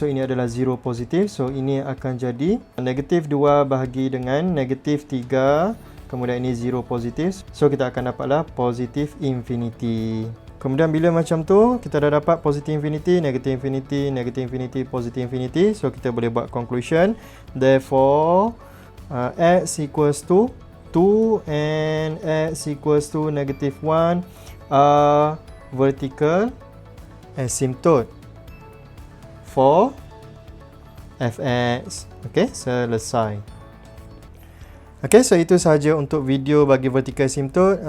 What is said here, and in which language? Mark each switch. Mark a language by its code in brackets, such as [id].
[ms] So ini adalah 0 positif. So ini akan jadi negatif 2 bahagi dengan negatif 3. Kemudian ini 0 positif. So kita akan dapatlah positive infinity. Kemudian bila macam tu, kita dah dapat positive infinity, negative infinity, negative infinity, positive infinity. So kita boleh buat conclusion. [en] Therefore, x equals to 2 and x equals to negative 1 are vertical asymptote for fx. [ms] Okay, selesai. Okay, so itu sahaja untuk video bagi vertical asymptote.